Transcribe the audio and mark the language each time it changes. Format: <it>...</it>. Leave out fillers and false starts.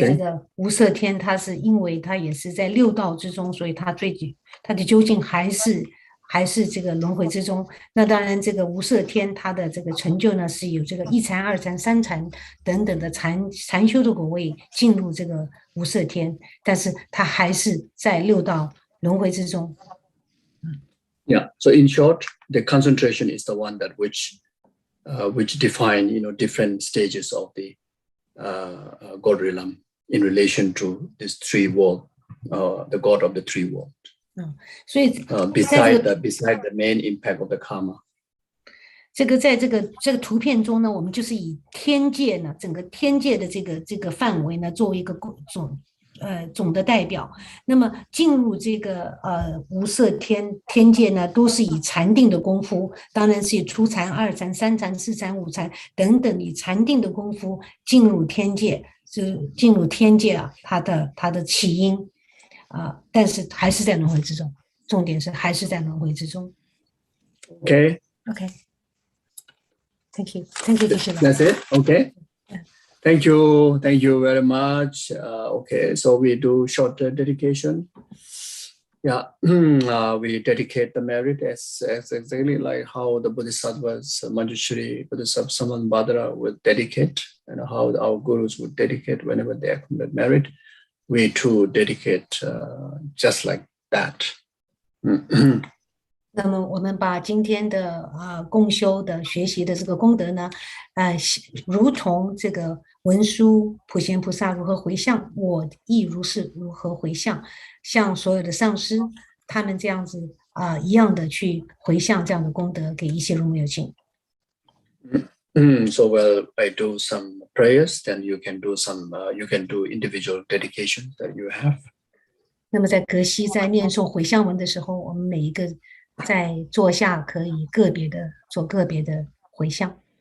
<zh>这个无色天，它是因为它也是在六道之中，所以它的究竟还是这个轮回之中。那当然，这个无色天它的这个成就呢，是有这个一禅、二禅、三禅等等的禅修的果位进入这个无色天，但是它还是在六道轮回之中。</zh> <en>Yeah. So in short, the concentration is the one that which define different stages of the God realm in relation to this three world, the God of the three world.</en> <zh>所以</zh> <en>beside the main impact of the karma.</en> <zh>在这个图片中呢，我们就是以天界呢，整个天界的这个范围呢，作为一个总的代表。那么进入这个无色天界呢，都是以禅定的功夫，当然是以初禅、二禅、三禅、四禅、五禅等等以禅定的功夫进入天界，就是进入天界啊，它的起因但是还是在轮回之中，重点是还是在轮回之中。</zh> <en>Okay. Thank you, Geshe. That's it. Okay. Yeah. Thank you very much. Okay, so we do short dedication. Yeah, we dedicate the merit as exactly like how the Bodhisattvas, Manjushri, Bodhisattva Sammanbhadra would dedicate, and how our gurus would dedicate whenever they accumulate merit. We too dedicate just like that.</en> <zh>那么我们把今天的共修的学习的这个功德呢，如同这个文殊普贤菩萨如何回向，我亦如是如何回向，向所有的上师他们这样子一样的去回向这样的功德给一切如母有情。</zh> <en>So I do some prayers, then you can do individual dedications that you have.</en> <zh>那么在格西在念诵回向文的时候，我们每一个在坐下可以做个别的回向。</zh>